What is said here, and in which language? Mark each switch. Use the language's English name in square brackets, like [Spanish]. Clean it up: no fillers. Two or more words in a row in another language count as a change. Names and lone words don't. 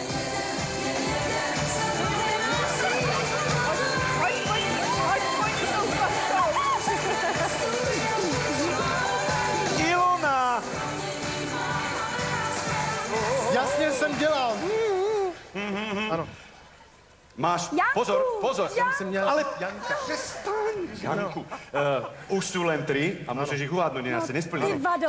[Czech] Ilona! Jasně jsem dělal. Ano. Máš, Janku! pozor, pozor. Jsem měl Ale Janka. přestaň. Janku, [Slovak] už sú len 3 a môžeš ich uhádnuť, ináč sa nesplnilo. [Czech] Ty vado.